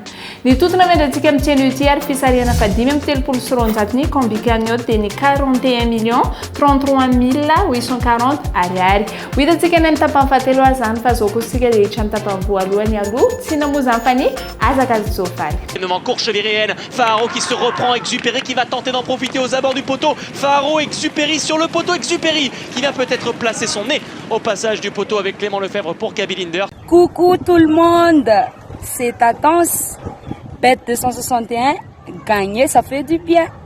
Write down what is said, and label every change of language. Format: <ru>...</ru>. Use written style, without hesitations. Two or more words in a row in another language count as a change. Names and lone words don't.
<mg>Ny totona mendratsika amin'ny tsena ity ary fisarihana fa 5 amin'ny telopolo sy roanjato ny</mg> <fr>combi cagnotte</fr> <mg>dia ny 41 millions 33 840 ariary. Ho hitantsika ny tapany fahatelo azy zany fa zao kosika dia hitra ny tapany voalohany aloha tsy namoa zany fa ny azakazy Zofary.</mg> <fr>Courchevéréenne, Faro qui se reprend, Exupéry qui va tenter d'en profiter aux abords du poteau. Faro, Exupéry sur le poteau, Exupéry qui va peut-être placer son nez au passage du poteau avec Clément Lefebvre pour Gaby Linder. Coucou tout le monde, c'est Tatance, Bet261, gagner ça fait du bien.</fr>